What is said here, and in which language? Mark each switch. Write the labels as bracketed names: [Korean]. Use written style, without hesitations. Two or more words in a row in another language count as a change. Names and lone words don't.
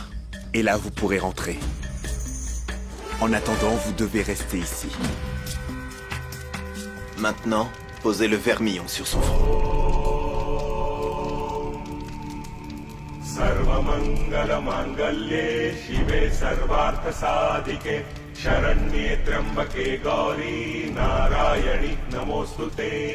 [French] Et là, vous pourrez rentrer. En attendant, vous devez rester ici. Maintenant, posez le vermillon sur son front. [Sanskrit] सर्वमङ्गलमाङ्गल्ये शिवे सर्वार्थसाधिके शरण्ये त्र्यम्बके गौरी नारायणि नमोऽस्तुते